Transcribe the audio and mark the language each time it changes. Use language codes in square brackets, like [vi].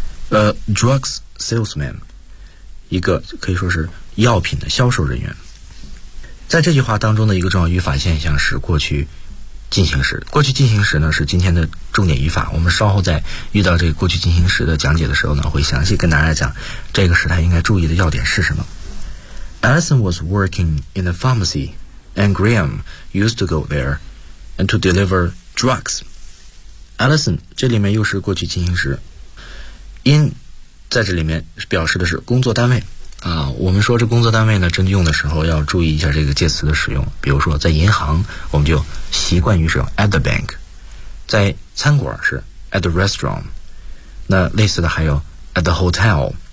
[en] Drugs salesman， [zh] 一个可以说是药品的销售人员。在这句话当中的一个重要语法现象是过去进行时，过去进行时呢是今天的重点语法，我们稍后在遇到这个过去进行时的讲解的时候呢，会详细跟大家讲这个时态应该注意的要点是什么。 [en] Allison was working in a pharmacy and Graham used to go there and to deliver drugs. [zh] Allison 这里面又是过去进行时， in 在这里面表示的是工作单位啊，我们说这工作单位呢，真用的时候要注意一下这个介词的使用。比如说，在银行，我们就习惯于使用 [en] at the bank； [zh] 在餐馆是 [en] at the restaurant； [zh] 那类似的还有 [en] at the hotel。